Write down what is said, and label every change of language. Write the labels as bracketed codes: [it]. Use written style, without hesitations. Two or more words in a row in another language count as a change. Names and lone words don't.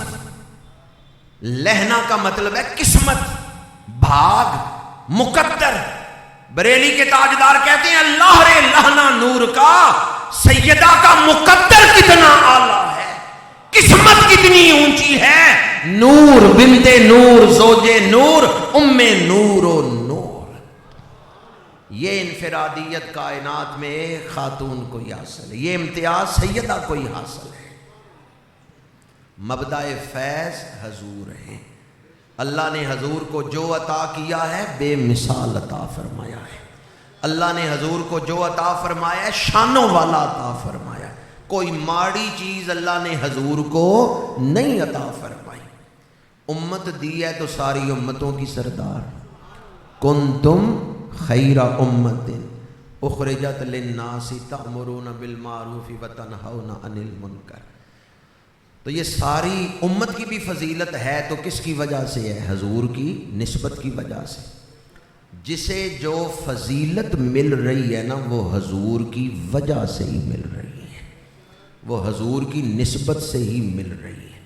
[ur] لہنا کا مطلب ہے قسمت، بھاگ، مقدر. بریلی کے تاجدار کہتے ہیں اللہ رے لہنا نور کا، سیدہ کا مقدر کتنا اعلیٰ ہے، قسمت کتنی اونچی ہے. [ar] نور بنت نور زوج نور ام نور و نور. [ur] یہ انفرادیت کائنات میں ایک خاتون کو ہی حاصل ہے، یہ امتیاز سیدہ کو ہی حاصل ہے. مبدأ فیض حضور ہیں. اللہ نے حضور کو جو عطا کیا ہے بے مثال عطا فرمایا ہے. اللہ نے حضور کو جو عطا فرمایا ہے شانوں والا عطا فرمایا ہے. کوئی ماڑی چیز اللہ نے حضور کو نہیں عطا فرمائی. امت دی ہے تو ساری امتوں کی سردار. [ar] کنتم خیر امت اخرجت للناس تأمرون بالمعروف وتنہون عن المنکر. [ur] تو یہ ساری امت کی بھی فضیلت ہے تو کس کی وجہ سے ہے؟ حضور کی نسبت کی وجہ سے. جسے جو فضیلت مل رہی ہے نا وہ حضور کی وجہ سے ہی مل رہی ہے، وہ حضور کی نسبت سے ہی مل رہی ہے.